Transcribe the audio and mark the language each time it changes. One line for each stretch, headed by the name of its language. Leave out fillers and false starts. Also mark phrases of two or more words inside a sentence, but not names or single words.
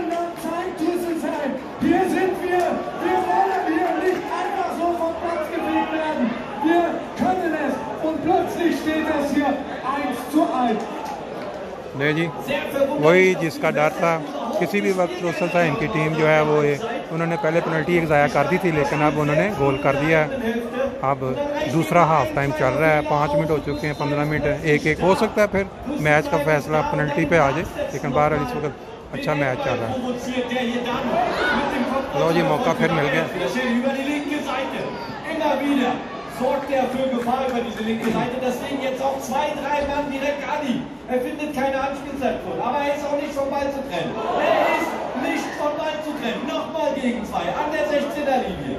German: Hier sind wir wollen hier nicht einfach so vom Platz gefegt werden. Wir können es und plötzlich steht es hier 1:1.
Urdu: نہیں جی، وہی جس کا ڈر تھا کسی بھی وقت روسل تھا، ان کی ٹیم جو ہے وہ انہوں نے پہلے پینلٹی ایک ضائع کر دی تھی، لیکن اب انہوں نے گول کر دیا ہے. اب دوسرا
English: half time
Urdu: چل رہا ہے، 5 منٹ ہو چکے ہیں، 15 منٹ 1-1 ہو سکتا ہے، پھر میچ کا فیصلہ پینلٹی پہ آ جائے، لیکن باہر اس وقت اچھا میچ چل رہا ہے. لو جی، موقع پھر مل گیا.
German: Sorgt er für Gefahr über diese linke Seite, deswegen jetzt auch 2-3 Mann direkt an ihm. Er findet keine Anspielsituation, aber er ist auch nicht vom Ball zu trennen. Er ist nicht vom Ball zu trennen. Nochmal gegen 2 an der 16er Linie.